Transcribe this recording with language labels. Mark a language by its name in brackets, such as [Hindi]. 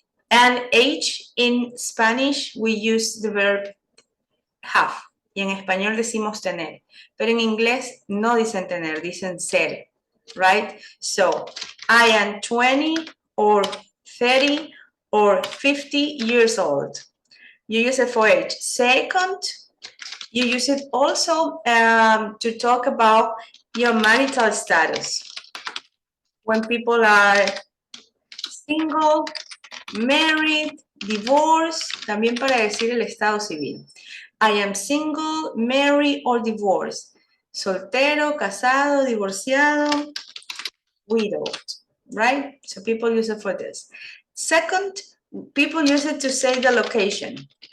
[English] And age in Spanish, we use the verb have. [Spanish] Y en español decimos tener. Pero en inglés no dicen tener, dicen ser. [English] Right? So, I am 20 or 30 or 50 years old. You use it for age. Second, you use it also to talk about your marital status. When people are single, married, divorced, [Spanish] también para decir el estado civil. [English] I am single, married, or divorced. [Spanish] Soltero, casado, divorciado, [English] widowed, right? So people use it for this. Second, people use it to say the location.